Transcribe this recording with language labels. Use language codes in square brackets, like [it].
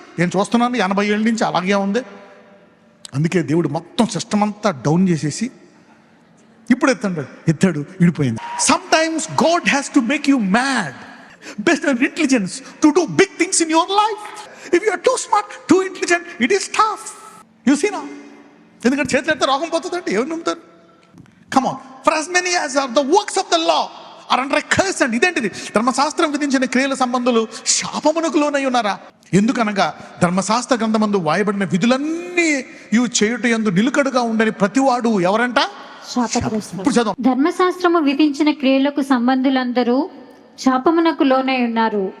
[te] నేను చూస్తున్నాను 80 ఏళ్ళ నుంచి అలాగే ఉంది. అందుకే దేవుడు మొత్తం సిస్టమ్ అంతా డౌన్ చేసేసి ఇప్పుడు ఎత్తాడు, విడిపోయింది. [en] Sometimes God has to make you mad based on intelligence to do big things in your life. If you are too smart, too intelligent, it is tough. You see నా? [te] ఎందుకంటే చేతులు ఎత్తే రోగం పోతుందంటే ఎవరు నమ్ముతారు? [en] Come on. For as many as are the works of the law are under a curse. [te] And ఇదేంటిది? ధర్మశాస్త్రం విధించిన క్రియల సంబంధులు శాపమునకు లోనై ఉన్నారా? ఎందుకనగా ధర్మశాస్త్ర గ్రంథమందు వాయబడిన విధులన్నీ ఇవి చేయుట యందు నిలుకడుగా ఉండని ప్రతివాడు ఎవరంట? ఇప్పుడు చదువు. ధర్మశాస్త్రము విధించిన క్రియలకు సంబంధులందరూ శాపమునకు లోనై ఉన్నారు.